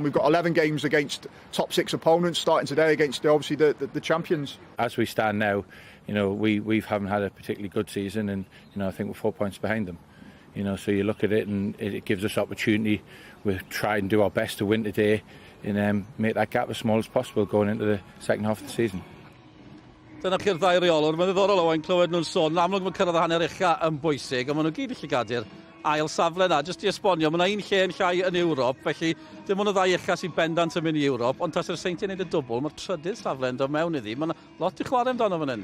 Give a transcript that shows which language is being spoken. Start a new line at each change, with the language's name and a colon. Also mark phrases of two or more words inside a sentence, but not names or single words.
English: We've got 11 games against top 6 opponents starting today against obviously the champions. As we stand now, you know we haven't had a particularly good season, and you know I think we're 4 points behind them. You know, so you look at it and it gives us opportunity. We try and do our best to win today and make that gap as small as possible going into the second half of the season.
Welsh: Dyna chi'r ddau reolwr, mae'n ddiddorol Owain clywed nhw'n sôn, yn amlwg mae cyrraedd y hanner ucha yn bwysig, ond maen nhw gyd yn llygadu'r ail safle yna. Jyst i esbonio, mae yna un lle yn llai yn Ewrop, felly dim ond y ddau ucha sy'n bendant yn mynd i Ewrop, ond tas yw'r seintiau'n neud y dwbl, mae'r trydydd safle yn dod mewn iddi. Mae lot i chwarae amdano fan hyn.